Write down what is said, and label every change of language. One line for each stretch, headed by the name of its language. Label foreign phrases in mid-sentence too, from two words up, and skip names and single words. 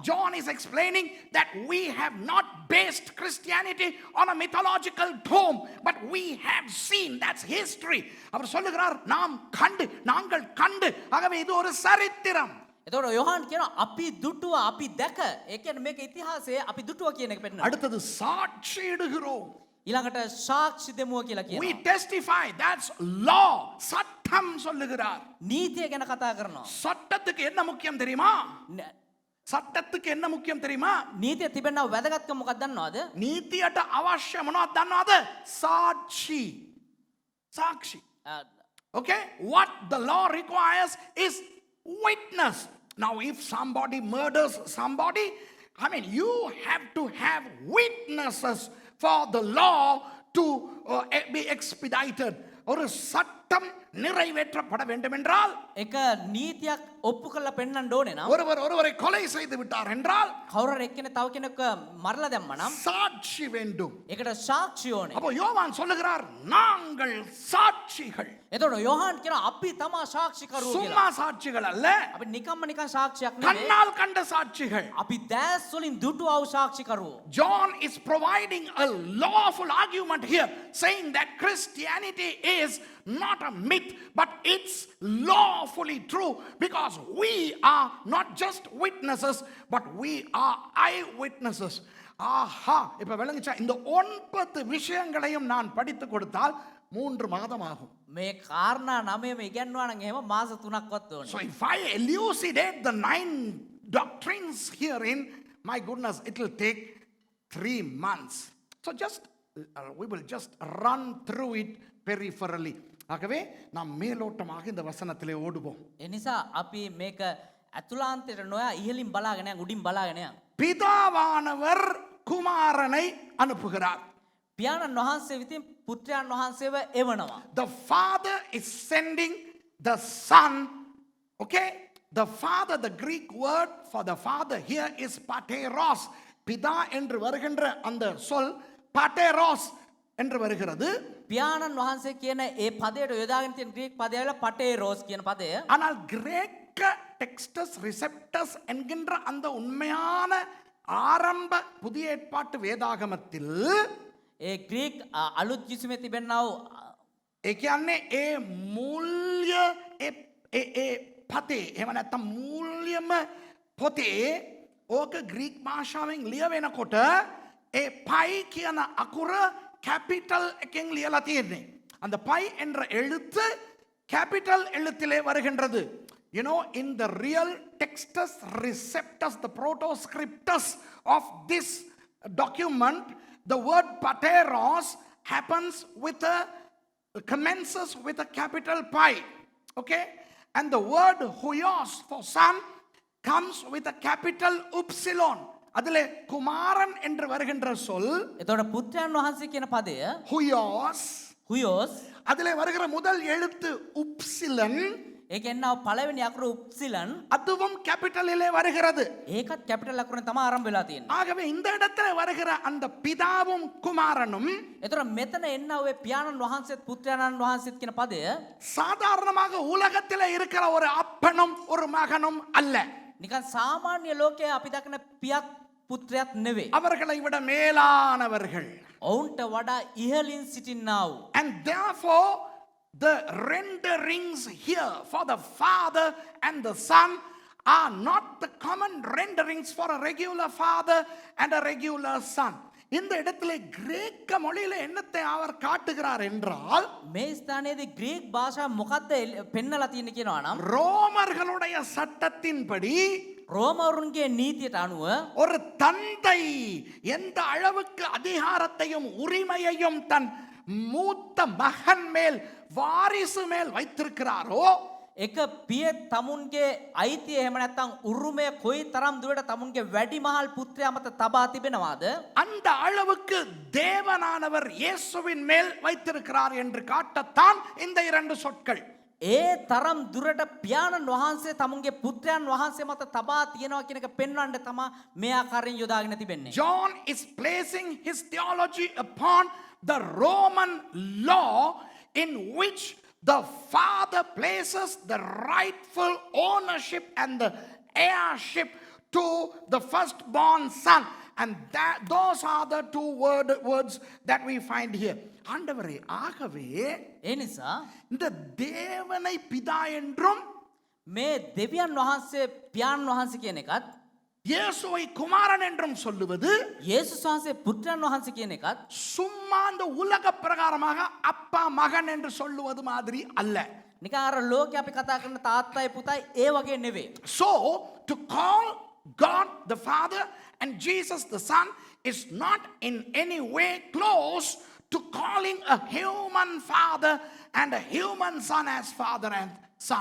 English: John is explaining that we have not based Christianity on a mythological tome, but we have seen. That's history.
Tamil: அவர் சொல்லுகிறார் நாங்கள் கண்டு. ஆகவே இது ஒரு சரித்திரம்.
Sinhala: එතකොට යොහාන් කියනවා අපි දුටුවා අපි දැක. ඒ කියන්නේ මේක ඉතිහාසය අපි දුටුවා කියන එක පෙන්නනවා.
Tamil: அடுத்தது சாட்சியிடுகிறோம்.
Sinhala: ඊළඟට සාක්ෂි දෙමුව කියලා
English: We
Sinhala: කියනවා.
English: testify. That's law.
Tamil: சட்டம் சொல்லுகிறார்.
Sinhala: නීතිය ගැන කතා කරනවා.
Tamil: சட்டத்துக்கு என்ன முக்கியம் தெரியுமா? சட்டத்துக்கு என்ன முக்கியம் தெரியுமா?
Sinhala: නීතිය තිබෙනව වැදගත්කම මොකක්ද දන්නවද? நீதிයට අවශ්‍ය මොනවද දන්නවද?
Tamil: சாட்சி.
English: Okay? What the law requires is witness. Now if somebody murders somebody, I mean you have to have witnesses for the law to be expedited.
Tamil: ஒரு சட்டம் நிறைவேற்றப்பட வேண்டும் என்றால்
Sinhala: එක නීතියක් ඔප්පු කරලා පෙන්නන්න ඕනේ නම්
Tamil: ஒருவரை கொலை செய்து விட்டார் என்றால்
Sinhala: කවුරු එක්කෙනෙක් තව කෙනෙක් මරලා දැම්මා නම්
Tamil: சாட்சி வேண்டும்.
Sinhala: ඒකට සාක්ෂි ඕනේ.
Tamil: அப்போ யோவான் சொல்லுகிறார் நாங்கள் சாட்சிகள்.
Sinhala: එතකොට යොහාන් කියනවා අපි තමා සාක්ෂිකරුවෝ
Tamil: சும்மா
Sinhala: කියලා.
Tamil: சாட்சிகள் அல்ல,
Sinhala: අපි නිකම්ම නිකන් සාක්ෂියක් නෙවෙයි.
Tamil: கண்ணால் கண்ட சாட்சிகள்.
Sinhala: අපි දැස් වලින් දුටුවා වූ සාක්ෂිකරුවෝ.
English: John is providing a lawful argument here, saying that Christianity is not a myth, but it's lawfully true because we are not just witnesses, but we are eyewitnesses.
Tamil: ஆஹா, இப்ப விளங்குச்சா? இந்த 9 விஷயங்களையும் நான் படித்து கொடுத்தால் 3 மாதம் ஆகும்.
Sinhala: මේ කාරණා 9ම ඉගෙනනවා නම් එහෙම මාස 3ක්වත් ඕනේ.
English: So if I elucidate the 9 doctrines herein, my goodness, it will take 3 months. So we will just run through it peripherally.
Tamil: ஆகவே நாம் மேலோட்டமாக இந்த வசனத்திலே ஓடுவோம்.
Sinhala: ඒ නිසා අපි මේක අතුලාන්තයට නොයා ඉහළින් බලාගෙන යන් උඩින් බලාගෙන යන්.
Tamil: பிதாவானவர் குமாரனை அனுப்புகிறார்.
Sinhala: පියාණන් වහන්සේ විසින් පුත්‍රයන් වහන්සේව එවනවා.
English: The Father is sending the Son. Okay? The Father, the Greek word for the Father here is pateros.
Tamil: பிதா என்று வருகின்ற அந்த சொல் pateros என்று வருகிறது.
Sinhala: පියාණන් වහන්සේ කියන ඒ පදයට යොදාගෙන තියෙන ග්‍රීක පදය වල පටේරෝස් කියන පදය.
Tamil: ஆனால் கிரேக்க டெக்ஸ்டஸ் ரிசெப்டஸ் என்கின்ற அந்த உண்மையான ஆரம்ப புதிய ஏற்பாட்டு வேதாகமத்தில்
Sinhala: ඒ ග්‍රීක් අලුත් කිසිමේ තිබෙනා වූ ඒ කියන්නේ ඒ මූල්‍ය ඒ පතේ එහෙම නැත්නම් මූල්‍යම පොතේ ඕක ග්‍රීක් භාෂාවෙන් ලියවෙනකොට ඒ පයි කියන අකුර கேபிட்டல் එකෙන් ලියලා තියෙන්නේ.
Tamil: அந்த பை என்ற எழுத்து கேபிட்டல் எழுத்திலே வருகின்றது.
English: You know, in the real Textus Receptus, the proto-scriptus of this document, the word pateros commences with a capital pi. Okay? And the word huios for son comes with a capital upsilon.
Tamil: அதிலே குமாரன் என்று வருகின்ற சொல்
Sinhala: එතකොට පුත්‍රයන් වහන්සේ කියන පදය huios. හුයෝස්.
Tamil: அதிலே வருகிற முதல் எழுத்து உப்சிலன்.
Sinhala: ඒකෙන් ආව පළවෙනි අකුර උප්සිලන්.
Tamil: அதுவும் கேபிட்டலிலே வருகிறது.
Sinhala: ඒකත් කැපිටල් අකුරෙන් තමයි ආරම්භ වෙලා තියෙන්නේ.
Tamil: ஆகவே இந்த இடத்துல வருகிற அந்த பிதாவும் குமாரனும்
Sinhala: එතකොට මෙතන එන්න ඔය පියාණන් වහන්සේත් පුත්‍රයන් වහන්සේත් කියන පදය
Tamil: சாதாரணமாக உலகத்தில் இருக்கிற ஒரு அப்பனும் ஒரு மகனும் அல்ல.
Sinhala: නිකන් සාමාන්‍ය ලෝකයේ අපි දකින පියක් පුත්‍රයාත් නෙවෙයි.
Tamil: அவர்களை விட மேலானவர்கள்.
Sinhala: ඔවුන්ට වඩා ඉහළින් සිටින්නා වූ.
English: And therefore the renderings here for the Father and the Son are not the common renderings for a regular father and a regular son.
Tamil: இந்த இடத்துல கிரேக்க மொழியில என்னத்தை அவர் காட்டுகிறார் என்றால்
Sinhala: මේ ස්ථානයේදී ග්‍රීක් භාෂාව මොකක්ද පෙන්නලා තියෙන්නේ කියනවා නම්
Tamil: ரோமர்களுடைய சட்டத்தின்படி
Sinhala: රෝමවරුන්ගේ නීතියට අනුව
Tamil: ஒரு தந்தை எந்த அளவுக்கு அதிகாரத்தையும் உரிமையையும் தன் மூத்த மகன் மேல் வாரிசு மேல் வைத்திருக்கிறாரோ
Sinhala: එක පිය තමුන්ගේ අයිතිය එහෙම නැත්නම් උරුමය කොයි තරම් දුරට තමුන්ගේ වැඩිමහල් පුත්‍රයා මත තබා තිබෙනවාද
Tamil: அந்த அளவுக்கு தேவனானவர் இயேசுவின் மேல் வைத்திருக்கிறார் என்று காட்டத்தான் இந்த இரண்டு சொற்கள்.
Sinhala: ඒ තරම් දුරට පියාණන් වහන්සේ තමුන්ගේ පුත්‍රයන් වහන්සේ මත තබා තියෙනවා කියන එක පෙන්වන්න තමයි මේ ආකාරයෙන් යොදාගෙන තිබෙන්නේ.
English: John is placing his theology upon the Roman law in which the father places the rightful ownership and the heirship to the firstborn son. And those are the two words that we find here.
Tamil: ஆண்டவரே, ஆகவே
Sinhala: ඒ නිසා
Tamil: இந்த தேவனை பிதா என்றும்
Sinhala: මේ දෙවියන් වහන්සේ පියාණන් වහන්සේ කියන එකත්
Tamil: இயேசுவை குமாரன் என்றும் சொல்லுவது
Sinhala: යේසුස් වහන්සේ පුත්‍රයන් වහන්සේ කියන එකත්
Tamil: சும்மா அந்த உலக பிரகாரமாக அப்பா மகன் என்று சொல்லுவது மாதிரி அல்ல.
Sinhala: නිකන් අර ලෝකේ අපි කතා කරන තාත්තයි පුතයි ඒ වගේ නෙවෙයි.
English: So to call God the Father and Jesus the Son is not in any way close to calling a human father and a human son as father and son.